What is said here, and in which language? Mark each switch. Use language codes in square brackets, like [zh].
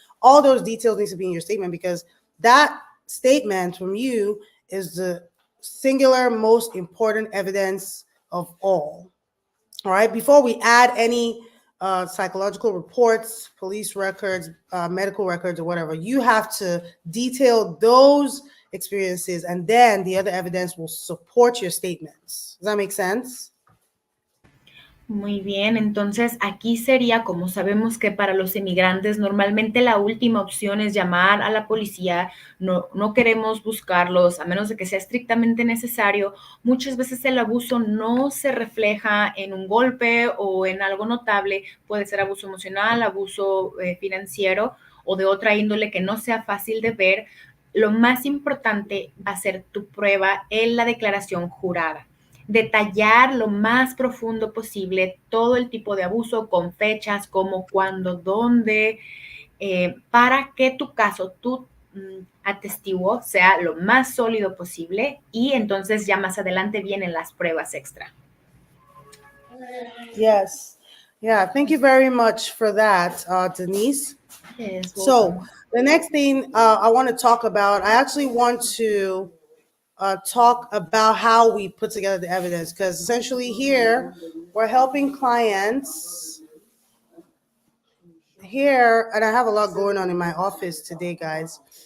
[en] All those details need to be in your statement, because that statement from you is the singular most important evidence of all. All right, before we add any psychological reports, police records, medical records, or whatever, you have to detail those experiences, and then the other evidence will support your statements. Does that make sense? [es] Muy bien, entonces aquí sería, como sabemos que para los inmigrantes normalmente la última opción es llamar a la policía, no queremos buscarlos a menos de que sea estrictamente necesario. Muchas veces el abuso no se refleja en un golpe o en algo notable, puede ser abuso emocional, abuso financiero o de otra índole que no sea fácil de ver. Lo más importante va a ser tu prueba en la declaración jurada. Detallar lo más profundo posible todo el tipo de abuso con fechas, cómo, cuándo, dónde, para que tu caso, tu atestiguo sea lo más sólido posible y entonces ya más adelante vienen las pruebas extra. [en] Yes. Yeah, thank you very much for that, Denise. Yes, So the next thing I want to talk about, I actually want to talk about how we put together the evidence, because essentially here we're helping clients here, and I have a lot going on in my office today, guys.